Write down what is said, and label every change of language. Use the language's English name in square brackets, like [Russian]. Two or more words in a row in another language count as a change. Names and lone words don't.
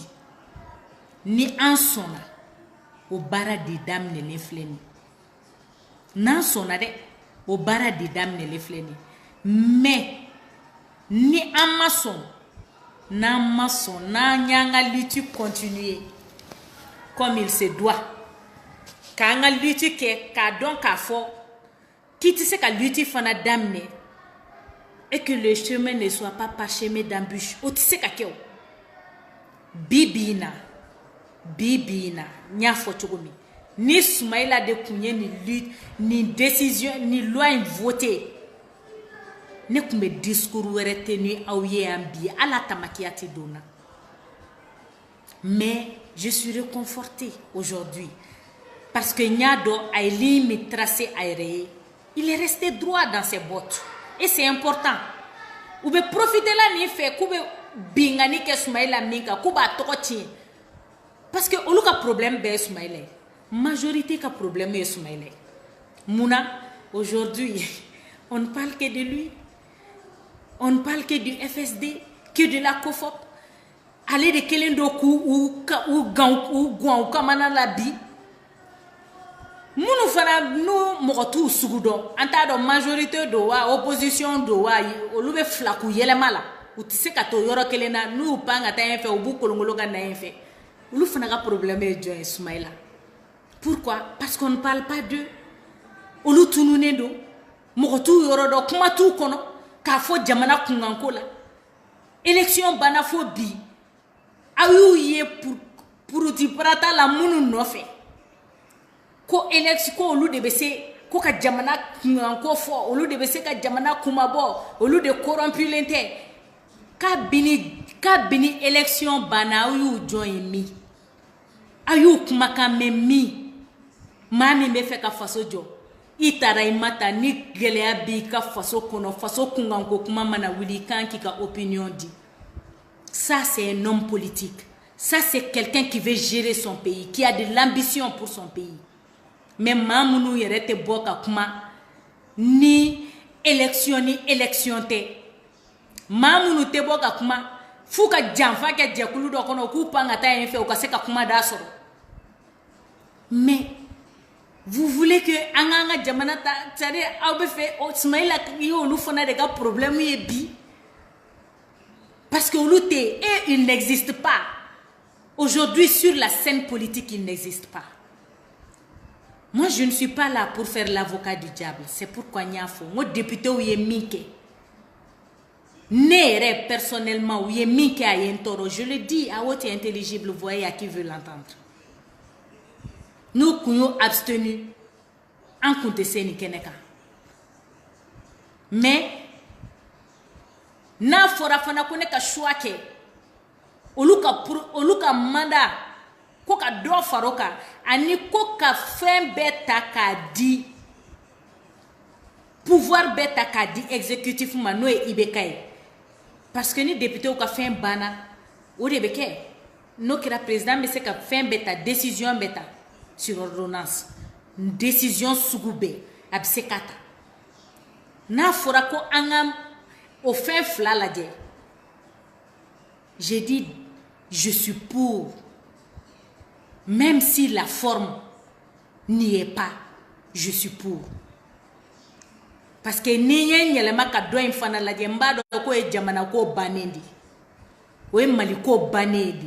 [Bambara] Ni an sɔnna o baara de daminɛlen filɛ nin, n'an sɔnna dɛ o baara de daminɛlen filɛ nin, mais ni an ma sɔn, n'an y'an ka [French] lutte continuer comme il se doit, [Bambara] k'an ka lutte kɛ k'a dɔn k'a fɔ k'i tɛ se ka lutte fana daminɛ [French] et que le chemin ne soit pas parsemé d'embûches, [Bambara] o tɛ se ka kɛ o. Bi bi in na n y'a fɔ cogo min, ni Soumaïla de kun ye nin lutte, nin décision, nin loi in voté, ne kun bɛ discours wɛrɛ tenu aw ye yan bi, ala tamakiya tɛ don na. [French] Mais je suis réconfortée aujourd'hui parce que [Bambara] n y'a dɔn a ye ligne min tracé a yɛrɛ ye, [French] il est resté droit dans ses bottes et c'est important. [Bambara] U bɛ profiter la nin fɛ k'u bɛ bingani kɛ Soumaïla min kan, k'u b'a tɔgɔ tiɲɛ [French] parce que [Bambara] olu ka problème bɛɛ ye Soumaïla ye, majorité ka problème ye Soumaïla ye. [French] Munna aujourd'hui on ne parle que de lui, on ne parle que du FSD, que de la COFOP. [Bambara] Ale de kelen do k'u gwan kamana la bi. Munu fana nu mɔgɔ t'u sugu dɔn, an t'a dɔn majorité do wa opposition do wa, olu bɛ fila k'u yɛlɛma la, u tɛ se ka to yɔrɔ kelen na, n'u pan ka taa yen fɛ u b'u kolonkolon ka na yen fɛ. Olu fana ka problème ye jɔn ye Soumaïla. [French] Pourquoi? Parce qu'on ne parle pas d'eux. [Bambara] Olu tununen do, mɔgɔ t'u yɔrɔ dɔn, kuma t'u kɔnɔ k'a fɔ jamana kunkanko la. Élection banna fo bi, aw y'u ye puruti parata la minnu nɔfɛ. Ko élection ko olu de bɛ se ko ka jamana kunkanko fɔ, olu de bɛ se ka jamana kumabɔ, olu de corrompulen tɛ. Kabini élection banna aw y'u jɔn ye min? Aw y'u kumakan mɛn min? Maa min bɛ fɛ ka faso jɔ, i taara i ma ta ni gɛlɛya b'i ka faso kɔnɔ, faso kunkanko kuma mana wuli i kan k'i ka opinion di. [French] Ça c'est un homme politique. Ça c'est quelqu'un qui veut gérer son pays, qui a de l'ambition pour son pays. [Bambara] Mais maa minnu yɛrɛ tɛ bɔ ka kuma ni élection tɛ. Maa minnu tɛ bɔ ka kuma f'u ka janfa kɛ jɛkulu dɔ kɔnɔ k'u pan ka taa yen fɛ u ka se ka kuma da sɔrɔ. [French] Mais vous voulez que [Bambara] an k'an ka jamana ta, c'est-à-dire aw bɛ fɛ Soumaïla ye olu fana de ka problème ye bi, [French] parce que [Bambara] olu tɛ, [French] et il n'existe pas aujourd'hui sur la scène politique, il n'existe pas. Moi je ne suis pas là pour faire l'avocat du diable, c'est pourquoi [Bambara] n y'a fɔ n ko député u ye min kɛ, ne yɛrɛ personnellement u ye min kɛ a ye n tɔɔrɔ, [French] je le dis à haute et intelligible voix à qui veut l'entendre. [Bambara] Nous kun y'o abstenu, an kun tɛ se nin kɛnɛ kan. Mais n'a fɔra fana ko ne ka choix kɛ, olu ka mandat ko ka dɔ fara o kan, ani ko ka fɛn bɛɛ ta k'a di, pouvoir bɛɛ ta k'a di exécutif ma n'o ye IBK ye. [French] Parce que [Bambara] ni député ka fɛn banna o de bɛ kɛ, n'o kɛra président bɛ se ka fɛn bɛɛ ta, décision bɛɛ ta [French] sur ordonnance, [Bambara] décision sugu bɛɛ a bɛ se ka ta. N'a fɔra ko an ka o fɛn fila lajɛ, [French] J'ai dit, je suis pour. Même si la forme n'y est pas, je suis pour. Parce que [Bambara] ni yelema ka do infana la jemba do ko e jamana ko banendi. O e mali ko banedi.